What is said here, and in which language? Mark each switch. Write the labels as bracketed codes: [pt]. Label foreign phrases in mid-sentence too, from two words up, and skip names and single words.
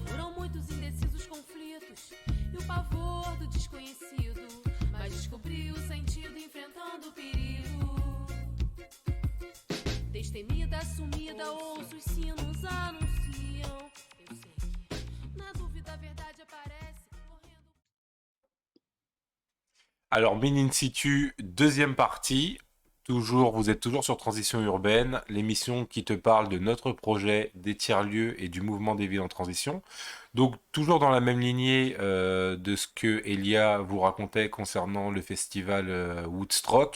[pt] Foram muitos indecisos conflitos e o pavor do desconhecido, mas descobri o sentido enfrentando o perigo. Destemida, sumida, ouço os sinos anunciam. Eu sei que na dúvida a verdade aparece correndo. [fr] Alors, Mine in situ, deuxième partie. Toujours, vous êtes toujours sur Transition Urbaine, l'émission qui te parle de notre projet, des tiers-lieux et du mouvement des villes en transition. Donc, toujours dans la même lignée de ce que Elia vous racontait concernant le festival Woodstock.